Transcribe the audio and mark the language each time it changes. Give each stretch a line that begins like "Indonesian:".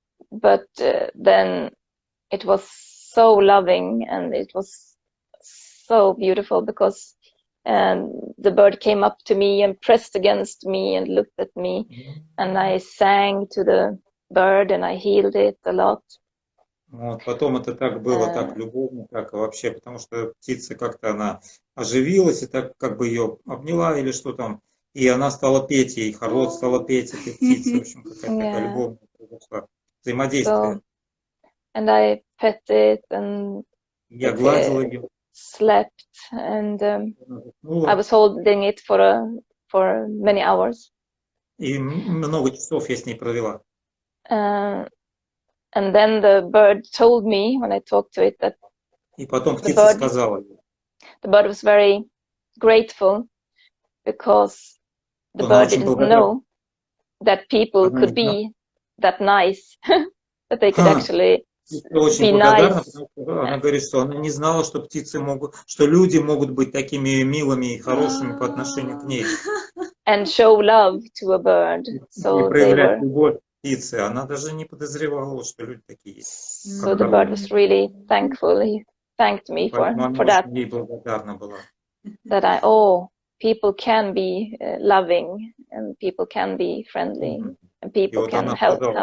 English: But then it was so loving, and it was so beautiful, because the bird came up to me and pressed against me and looked at me, and I sang to the bird and I healed it a lot.
Russian: Вот, потом это так было, так любовно, так вообще, потому что птица как-то она оживилась и так как бы ее обняла или что там, и она стала петь, и Харлот стала петь этой птице, в общем, какая-то такая любовь произошла, взаимодействие.
English: And I pet it, and
Russian: я гладила ее.
English: Slept, and I was holding it for many hours.
Russian: И много часов я с ней провела.
English: And then the bird told me when I talked to it that
Russian: И потом птица сказала.
English: The bird was very grateful, because the bird didn't know that people could be that nice, that they could actually
Russian: Очень благодарна, потому что она говорит, что она не знала, что птицы могут, что люди могут быть такими милыми и хорошими по отношению к ней.
English: And show love to a bird. So
Russian: и проявлять любовь птицы. Она даже не подозревала, что люди такие есть.
English: So the bird was really thankful. He thanked me for that.
Russian: Ей благодарна была.
English: That people can be loving, and people can be friendly, and people can help.